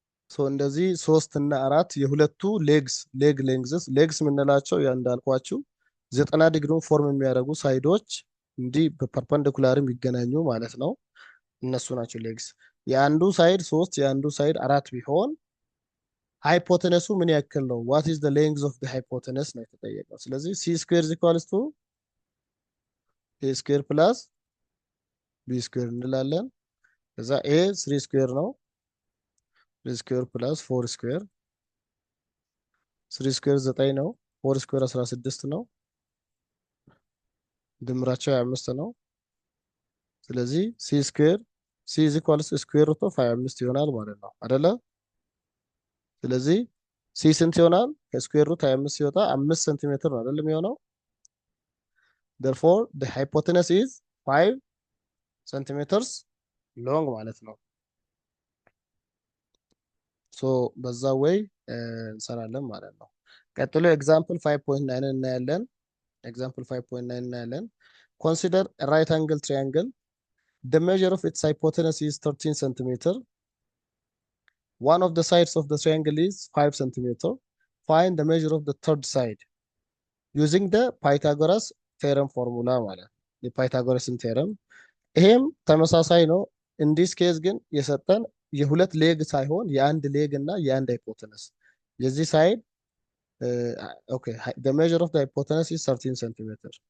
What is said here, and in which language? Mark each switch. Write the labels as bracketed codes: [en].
[am] ሶ እንደዚህ 3 እና 4 የሁለቱ ሌግስ የምንላቸው ያ እንዳልኳችሁ 90 ዲግሪውን ፎርም የሚያደርጉ ሳይዶች እንዲህ በፐርፐንዲኩላር የሚገናኙ ማለት ነው። እነሱ ናቸው ሌግስ። የአንዱ ሳይድ 3 የአንዱ ሳይድ 4 ቢሆን ሃይፖቴነሱ ምን ያክል ነው? [en] what is the length of the hypotenuse [am] ነው የተጠየቀው። ስለዚህ [en] c square is equals to a square plus b square እንላለን። ከዛ a 3 square ነው 3 square plus 4 square 3 square 9 ነው 4 square 16 ነው [am] ድምራቸው 25 ነው። ስለዚህ [en] c square c is equals to square root of 25 [am] ይሆናል ማለት ነው አይደለ? ስለዚህ c ስንት ይሆናል? ከስኩዌር ሩት 25 ሲወጣ 5 ሴንቲሜትር ነው አይደለም የሚሆነው። [en] therefore the hypotenuse is 5 centimeters long [am] ማለት ነው። [en] ሶ በዛ ወይ እንሰራለን ማለት ነው። [am] ቀጥሎ ኤግዛምፕል 5.9 እናያለን። [en] ኤግዛምፕል 5.9 እናያለን። ኮንሲደር ራይት አንግል ትሪያንግል the measure of its hypotenuse is 13 centimeter. One of the sides of the triangle is 5 centimeter. Find the measure of the third side using the Pythagoras theorem formula [am] ማለት የፓይታጎረስን ቴረም ይሄም ተመሳሳይ ነው። ኢንዲስ ኬዝ ግን የሰጠን የሁለት ሌግ ሳይሆን የአንድ ሌግ እና የአንድ ሃይፖተነስ የዚህ ሳይድ [en] ኦኬ the measure of the hypotenuse is 13 centimeter.